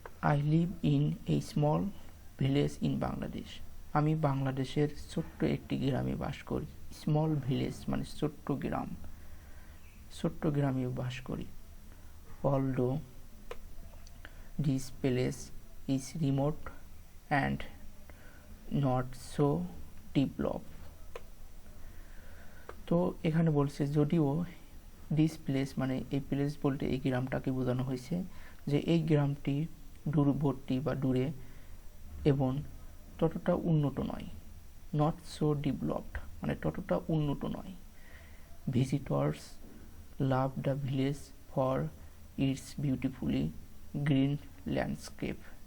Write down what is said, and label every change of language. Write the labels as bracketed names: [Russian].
[English] I live in a small village in Bangladesh. [Bangla] আমি বাংলাদেশের ছোট্ট একটি গ্রামে বাস করি। স্মল ভিলেজ মানে ছোট্ট গ্রাম, ছোট্ট গ্রামে বাস করি। [English] Although this place is remote and not so developed. [Bangla] তো এখানে বলছে যদিও দিস প্লেস মানে এই প্লেস বলতে এই গ্রামটাকে বোঝানো হয়েছে যে এই গ্রামটি দূরবর্তী বা দূরে এবং ততটা উন্নত নয়। [English] not so developed [Bangla] মানে ততটা উন্নত নয়। [English] Visitors love the village for its beautifully green landscape.